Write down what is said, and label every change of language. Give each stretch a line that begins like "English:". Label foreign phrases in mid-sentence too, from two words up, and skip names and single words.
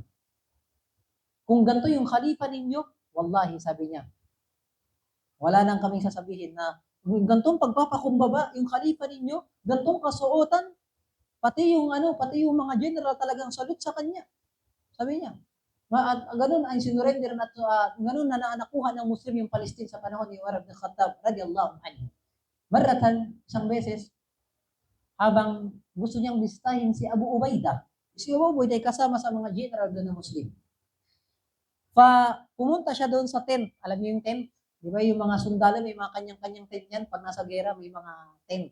Filipino: Kung ganito yung khalifa ninyo, wallahi, sabi niya, wala nang kaming sasabihin na gantong pagpapakumbaba yung khalifa ninyo, gantong kasuotan, pati yung mga general talagang salute sa kanya. Sabi niya. At ganun ay sinurrender na ganun na nakuha ng Muslim yung Palestine sa panahon ni Umar bin Khattab
Arabic: رضي الله عنه.
Filipino: Maratan, isang beses, habang gusto niyang bisitahin si Abu Ubaidah. Si Abu Ubaidah ay kasama sa mga general doon ng Muslim. Pumunta siya doon sa tent. Alam niyo yung tent? Di ba yung mga sundalo, may mga kanyang-kanyang tent yan. Pag nasa gera, may mga tent.